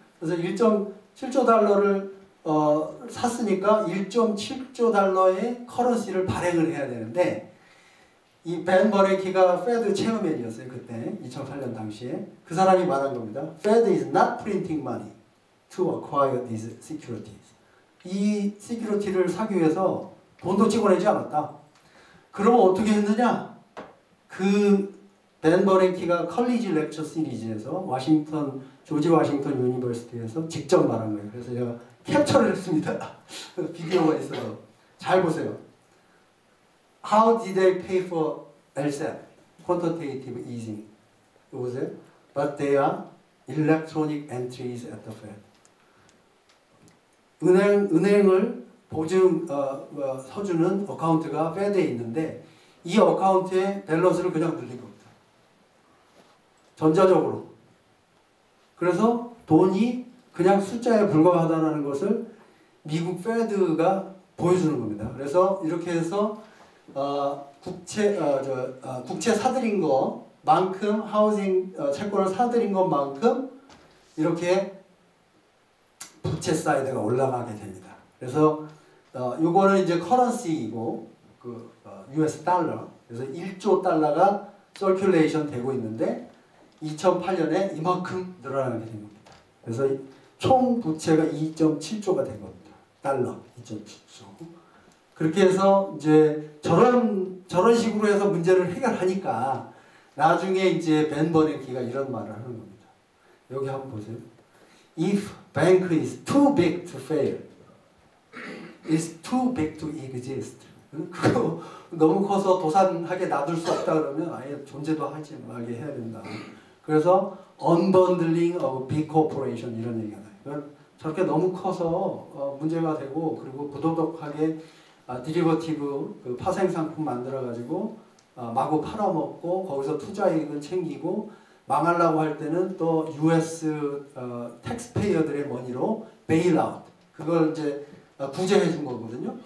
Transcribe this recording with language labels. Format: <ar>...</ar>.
<ko>그래서 1.7조 달러를 샀으니까 1.7조 달러의 커런시를 발행을 해야 되는데 이 벤 버냉키가 페드 체어맨이었어요. 그때 2008년 당시에 그 사람이 말한 겁니다.</ko> <en>Fed is not printing money to acquire these securities.</en> <ko>이 시큐리티를 사기 위해서 돈도 찍어내지 않았다. 그러면 어떻게 했느냐? 그 벤 버냉키가 컬리지 렉처 시리즈에서 조지 워싱턴 유니버시티에서 직접 말한 거예요. 그래서 제가 캡처를 했습니다. 비디오가 있어요. 잘 보세요.</ko> <en>How did they pay for LSAT? Quantitative easing.</en> <ko>보세요.</ko> <en>But they are electronic entries at the Fed.</en> <ko>은행을 보증 서주는 어카운트가 Fed에 있는데 이 어카운트에 밸런스를 그냥 늘린 겁니다. 전자적으로. 그래서 돈이 그냥 숫자에 불과하다는 것을 미국 페드가 보여주는 겁니다. 그래서 이렇게 해서 국채 사들인 것만큼 하우징 채권을 사들인 것만큼 이렇게 부채 사이드가 올라가게 됩니다. 그래서 요거는 이제 커런시이고 그 US 달러. 그래서 1조 달러가 서큘레이션 되고 있는데 2008년에 이만큼 늘어나게 된 겁니다. 그래서 총 부채가 2.7조가 된 겁니다. 달러 2.7조. 그렇게 해서 이제 저런 식으로 해서 문제를 해결하니까 나중에 이제 벤 버냉키가 이런 말을 하는 겁니다. 여기 한번 보세요.</ko> <en>If bank is too big to fail, it's too big to exist.</en> <ko>그거 너무 커서 도산하게 놔둘 수 없다 그러면 아예 존재도 하지 말게 해야 된다.</ko> <en>그래서 unbundling of big corporation</en> <ko>이런 얘기가 나요. 저렇게 너무 커서 문제가 되고 그리고 부도덕하게 디리버티브 그 파생 상품 만들어 가지고 마구 팔아먹고 거기서 투자이익을 챙기고 망하려고 할 때는 또 US 텍스페이어들의 머니로 베일아웃 그걸 이제 구제해 준 거거든요.</ko>